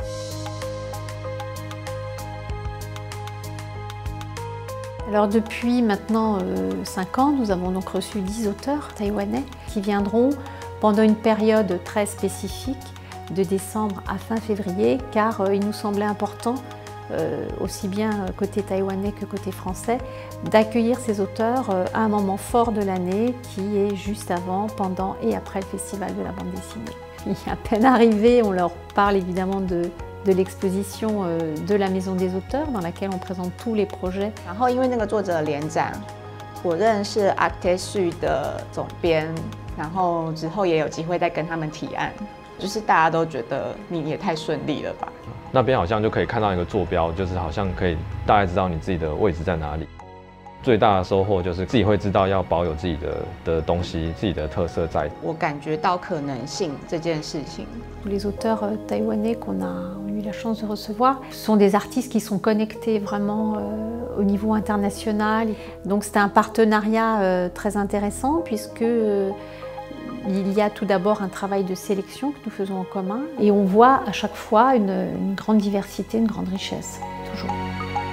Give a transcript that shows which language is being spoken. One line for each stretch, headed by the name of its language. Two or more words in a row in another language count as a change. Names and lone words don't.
French: Alors depuis maintenant 5 ans, nous avons donc reçu 10 auteurs taïwanais qui viendront pendant une période très spécifique de décembre à fin février, car il nous semblait important aussi bien côté taïwanais que côté français, d'accueillir ces auteurs à un moment fort de l'année qui est juste avant, pendant et après le festival de la bande dessinée. Et à peine arrivés, on leur parle évidemment de l'exposition de la Maison des Auteurs dans laquelle on présente tous les projets.
Chinese: 然后因为那个作者的联展，我认识 Arctesu 的总编，然后之后也有机会再跟他们提案。就是大家都觉得你也太顺利了吧？那边好像就可以看到一个坐标，就是好像可以大概知道你自己的位置在哪里。最大的收获就是自己会知道要保有自己的东西、自己的特色在。我感觉到可能性这件事情。
French: Les auteurs taïwanais qu'on a eu la chance de recevoir sont des artistes qui sont connectés vraiment au niveau international. Donc c'est un partenariat très intéressant puisque il y a tout d'abord un travail de sélection que nous faisons en commun et on voit à chaque fois une grande diversité, une grande richesse, toujours.